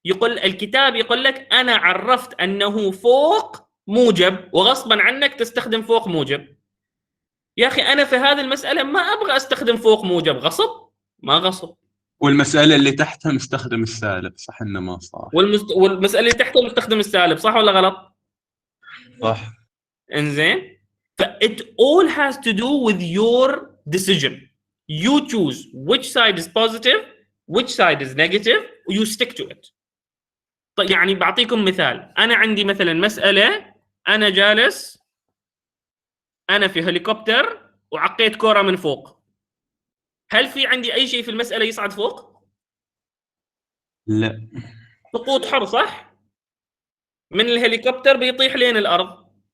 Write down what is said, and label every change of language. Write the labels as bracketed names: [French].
[Arabic] الكتاب يقول لك أنا عرفت أنه فوق موجب وغصبا عنك تستخدم فوق موجب. يا أخي أنا في هذه المسألة ما أبغى أستخدم فوق موجب. غصب؟ ما غصب. والمسألة اللي تحتها مستخدم السالب. صح إنه ما صح. والمسألة اللي تحتها مستخدم السالب. صح ولا غلط؟ صح. إنزين. [English] It all has to do with your decision. You choose which side is positive, which side is negative, you stick to it. [Arabic] طيب يعني بعطيكم مثال. أنا عندي مثلا مسألة أنا جالس أنا في هليكوبتر وعقيت كرة من فوق. هل في عندي أي شيء في المسألة يصعد فوق؟ لا. سقوط حر صح؟ من الهليكوبتر بيطيح لين الأرض.